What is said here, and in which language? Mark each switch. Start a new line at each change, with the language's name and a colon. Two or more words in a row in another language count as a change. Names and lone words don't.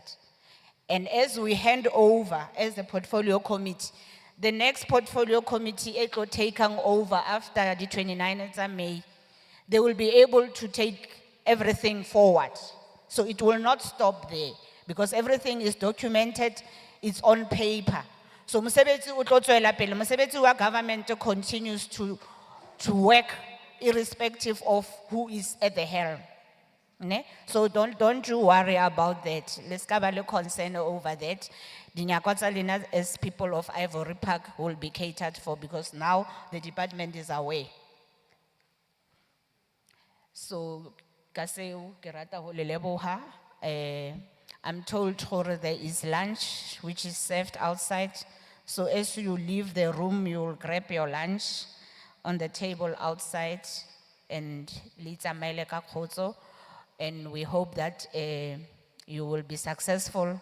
English: And as we hand over as the portfolio committee, the next portfolio committee, it will take over after the 29th of May. They will be able to take everything forward. So it will not stop there because everything is documented. It's on paper. So
Southern Sotho: mosebetsi o tlo tswela pele, mosebetsi wa
English: government continues to work irrespective of who is at the helm. Ne? So don't you worry about that. Let's have a concern over that.
Southern Sotho: Dinyakwa tsa lena
English: as people of Ivory Park will be catered for because now the department is aware.
Southern Sotho: So kaseo ke rata ho le leboha.
English: I'm told there is lunch which is served outside. So as you leave the room, you'll grab your lunch on the table outside and and we hope that you will be successful.